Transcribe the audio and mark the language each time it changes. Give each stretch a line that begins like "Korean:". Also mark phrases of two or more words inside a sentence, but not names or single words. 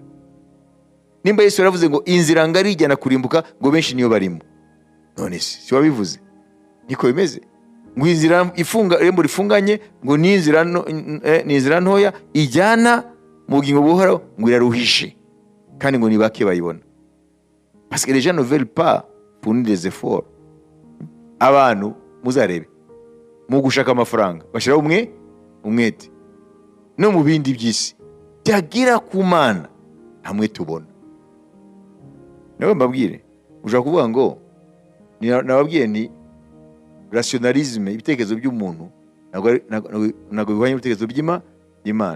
Kinyarwanda: Nimba Yesu yaravuze ngo inzira ngari ijyana kurimbuka, ngo benshi niyo barimo. None si wabivuze? Niko bimeze. Ngo inzira irembo rifunganye, ngo ni inzira ntoya ijyana mu bugingo buhoraho, ngo iraruhishe, kandi ngo ni bake bayibona.
French: Parce que les gens ne veulent pas fournir des efforts.
Kinyarwanda: Abantu muzarebe mu gushaka amafaranga bashiraho umwete, no mu bindi by'isi byagira ku Mana hamwe tubona. Nawe mbabwire, ushaka kuvuga ngo nababwiye ni rationalisme, ibitekerezo by'umuntu ntabwo bihwanye n'ibitekerezo by'Imana.